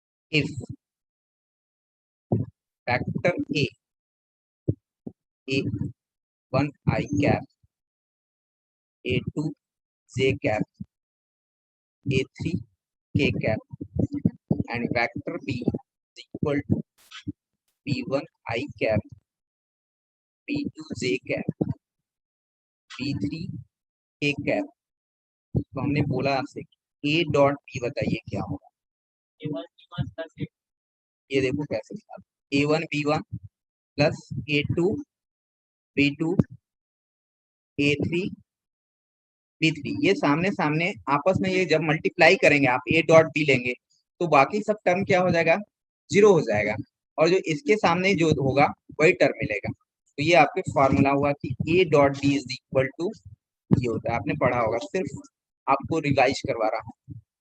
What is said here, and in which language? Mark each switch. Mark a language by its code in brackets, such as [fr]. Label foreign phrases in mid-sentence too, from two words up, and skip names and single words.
[en] if factor a1 I cap, a2 j cap, a3 k cap, and vector b is equal to b1 I cap, b2 j cap, b3 k cap। [hi] तो हमने बोला आपसे [en] a dot b [hi] बताइए क्या होगा। [en] A1 B1 plus A2 [hi] ये देखो कैसे लिखा, [en] a1 b1 plus a2 b2 a3 b3, [hi] ये सामने सामने आपस में ये जब मल्टीप्लाई करेंगे आप [en] a dot b [hi] लेंगे तो बाकी सब टर्म क्या हो जाएगा, जीरो हो जाएगा, और जो इसके सामने जो होगा वही टर्म मिलेगा। तो ये आपके फॉर्मूला हुआ कि [en] a dot b is equal to, [hi] ये होता है, आपने पढ़ा होगा, सिर्फ आपको रिवाइज करवा रहा हूँ।